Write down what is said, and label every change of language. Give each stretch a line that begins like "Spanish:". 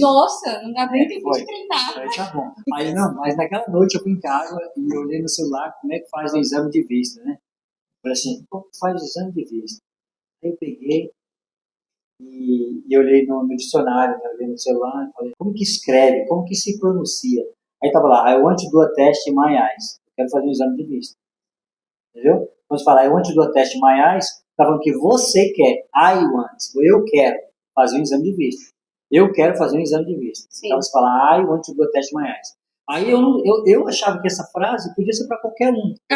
Portuguese: nossa, não dá nem tempo de treinar. Eu falei, tá bom. Aí não, mas naquela noite eu fui em casa e eu olhei no celular como é que faz o exame de vista, né? Eu falei assim, como que faz o exame de vista? Aí eu peguei e olhei no dicionário, né? Olhei no celular e falei, como que escreve? Como que se pronuncia? Aí tava lá,
English: I want to do a test in my eyes.
Portuguese: Eu quero fazer um exame de vista. Entendeu? Quando você fala,
English: I want to do a test in my eyes,
Portuguese: tá falando que você quer, I want, eu quero fazer um exame de vista. Eu quero fazer um exame de vista. Sim. Então você fala,
English: I want to do a test in my eyes.
Portuguese: Aí eu achava que essa frase podia ser para qualquer um.